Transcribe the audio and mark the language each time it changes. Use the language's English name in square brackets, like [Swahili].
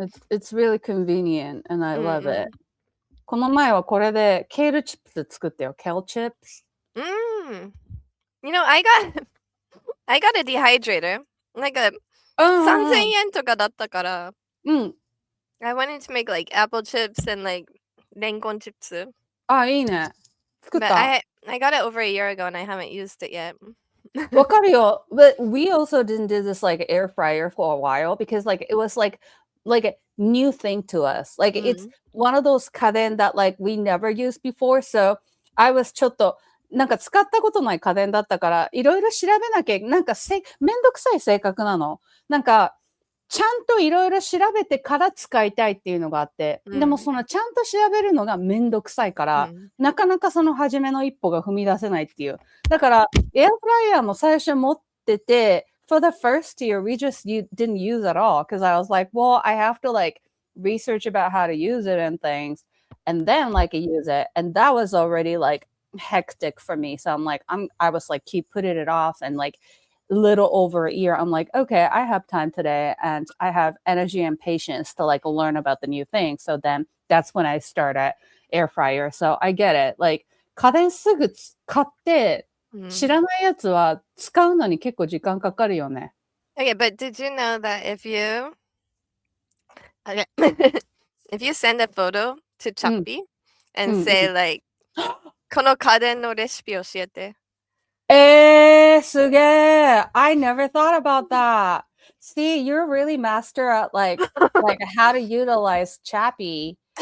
[English] It's really convenient, and I love it. [Japanese] この前はこれでケールチップス作ったよ。 [English] Kale chips. You know, I got a dehydrator. Like a [Japanese] 3000円とかだったから。 [English] I wanted to make like apple chips and like レンコンチップス。 [Japanese] いいね。作った。 [English] But I got it over a year ago and I haven't used it yet. [Japanese] わかるよ。 [English] But we also didn't do this like air fryer for a while because like it was like a new thing to us. Like it's one of those 家電 that like we never used before. So I was [Japanese] ちょっとなんか使ったことない家電だったからいろいろ調べなきゃなんかめんどくさい性格なの。なんかちゃんといろいろ調べてから使いたいっていうのがあって、でもそのちゃんと調べるのがめんどくさいから、なかなかその初めの一歩が踏み出せないっていう。だからエアフライヤーも最初持ってて、 [English] for the first year we just didn't use at all because I was like, well, I have to like research about how to use it and things, and then like use it, and that was already like hectic for me. So I'm like, I was like, keep putting it off, and like little over a year, I'm like, okay, I have time today, and I have energy and patience to like learn about the new thing. So then that's when I started air fryer. So I get it. [Japanese] Like 家電すぐ買って知らないやつは使うのに結構時間かかるよね。 [English] Okay, but did you know that if you if you send a photo to Chappy and say like [Japanese] この家電のレシピ教えて。すげえ [English] I never thought about that. See, you're really master at like how to utilize Chappy.